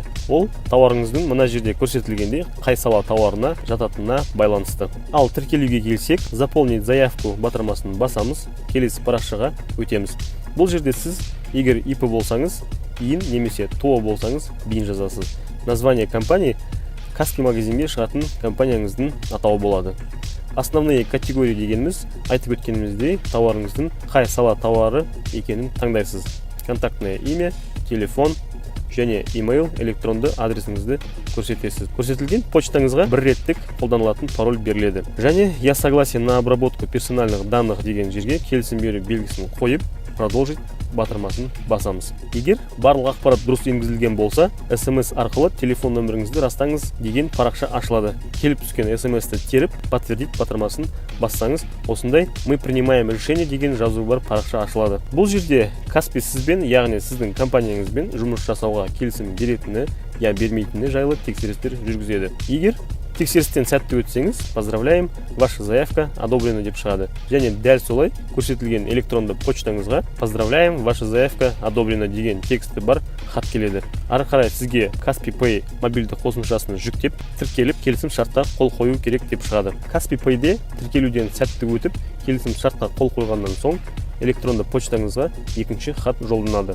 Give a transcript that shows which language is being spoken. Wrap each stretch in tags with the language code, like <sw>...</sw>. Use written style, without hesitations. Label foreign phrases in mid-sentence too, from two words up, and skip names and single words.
<kk>Ол тауарыңыздың мына жерде көрсетілгендей қай сала тауарына жататынына байланысты. Ал тіркелуге келсек,</kk> <ru>заполнить заявку</ru> <kk>батырмасын басамыз, келесі парақшаға өтеміз. Бұл жерде сіз егер ИП болсаңыз, ИН немесе ТО болсаңыз, бин жазасыз.</kk> <ru>Название компании</ru> <kk>Каспий магазинге шығатын компанияңыздың атауы болады.</kk> <ru>Основные категории</ru> <kk>дегеніміз, айтып өткеніміздей, тауарыңыздың қай сала тауары екенін таңдайсыз.</kk> <ru>Контактное имя,</ru> <kk>телефон және имейл, электронды адресіңізді көрсетесіз. Көрсетілген почтаңызға бір реттік қолданылатын пароль беріледі. Және</kk> <ru>я согласен на обработку персональных данных</ru> <kk>деген жерге келісім беру белгісін қойып, продолжить батырмасын басамыз. Егер барлық ақпарат дұрыс енгізілген болса, SMS арқылы телефон нөміріңізді растаңыз деген парақша ашылады. Келіп түскен SMS-ті теріп, подтвердить батырмасын бассаңыз, осындай</kk> <ru>мы принимаем решение</ru> <kk>деген жазу бар парақша ашылады. Бұл жерде Каспий сізбен, яғни сіздің компанияңызбен жұмыс жасауға келісім беретіні, я бермейтіні жайлы тексерістер жүргізеді. Егер тексерістен сәтті өтсеңіз,</kk> <ru>поздравляем, ваша заявка одобрена</ru> <kk>деп шығады. Және дәл солай көрсетілген электронды почтаңызға</kk> <ru>поздравляем, ваша заявка одобрена</ru> <kk>деген тексті бар хат келеді. Ары қарай сізге Каспий Pay мобильді қосымшасын жүктеп, тіркеліп келісім шартқа қол қою керек деп шығады. Каспий Pay'де тіркелуден сәтті өтіп, келісім шартқа қол қойғаннан соң электронды почтаңызға екінші хат жолданады.</kk>